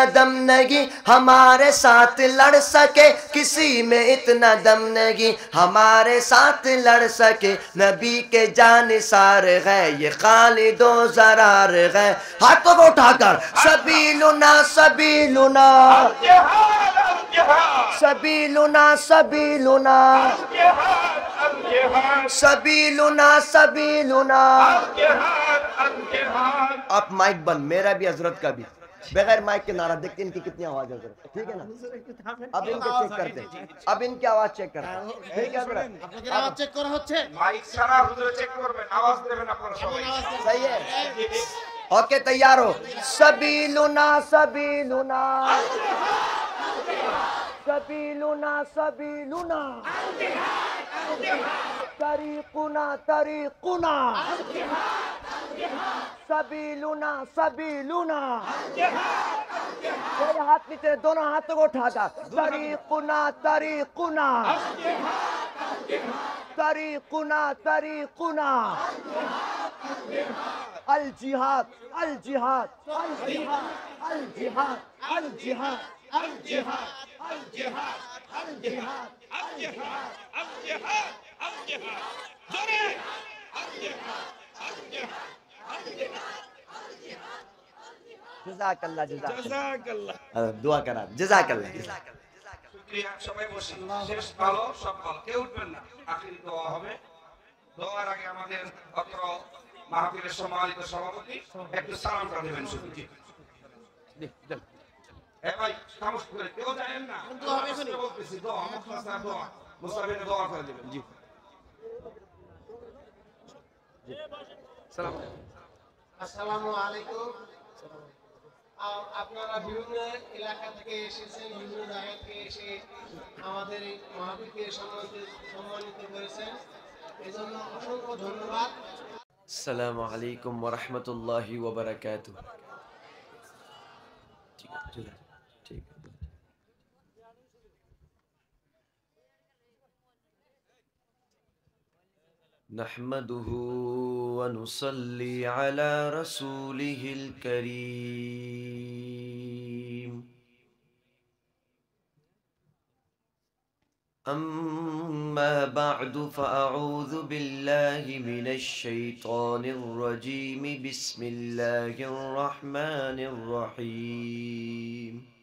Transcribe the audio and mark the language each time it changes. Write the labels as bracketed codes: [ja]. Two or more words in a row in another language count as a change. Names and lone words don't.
[ur] دم نہیں ہمارے ساتھ لڑ سکے، کسی میں اتنا دم نہیں ہمارے ساتھ لڑ سکے، نبی کے جانثار ہے یہ خالد و زرار ہے، ہاتھوں کو اٹھا کر [ar] سبیلنا سبیلنا سبیلنا سبیلنا سبیلنا سبیلنا۔ [ur] آپ مائک بند، میرا بھی حضرت کا بھی، بغیر مائک کے نعرہ دیکھتے ان کی کتنی آواز ہے حضرت، ٹھیک ہے نا؟ اب ان کے چیک کرتے ہیں، اب ان کی آواز چیک کرتے ہیں، ٹھیک ہے حضرت؟ [bn] আপনাদের আওয়াজ চেক করা হচ্ছে মাইক ছাড়া হুজুরে চেক করবেন, আওয়াজ দেবেন আপনারা সবাই। [ur] صحیح ہے، اوکے تیار ہو؟ [ar] سبیلنا سبیلنا سبیلنا سبیلنا طریقنا طریقنا سبیلنا سبیلنا، [ur] میرے ہاتھ نیچے، دونوں ہاتھوں کو اٹھا کر [ar] طریقنا طریقنا طریقنا طریقنا الجہاد الجہاد الجہاد الجہاد الجہاد الجہاد الجہاد الجہاد جزاک اللہ جزاک اللہ، [ur] دعا کرا [ar] جزاک اللہ۔ [bn] শুকরিয়া, সবাই বসেন। শেষ ভালো, সব ভালো, কেউ উঠবেন না। আখেরি দোয়া হবে। দোয়ার আগে আমাদের অত্র মাহফিলের সম্মানিত সভাপতি একটু সালামটা দেবেন শুধু। ভাই খামোশ করে কেউ জানেন না, বলতেছি দোয়া, মুখলাসা দোয়া, মুস্তাফির দোয়া করে দেবেন। জি সালাম। [ar] السلام عليكم. [bn] আপনারা বিভিন্ন এলাকা থেকে এসেছেন, বিভিন্ন জায়গা থেকে এসে আমাদের এই মাহফিলকে সম্মানিত করেছেন, এজন্য অসংখ্য ধন্যবাদ। [ar] السلام علیکم ورحمۃ اللہ وبرکاتہ۔ [ur] ٹھیک ہے۔ [ar] نحمده ونصلي على رسوله الكريم، أما أما بعد فأعوذ بالله من الشيطان الرجيم بسم الله الرحمن الرحيم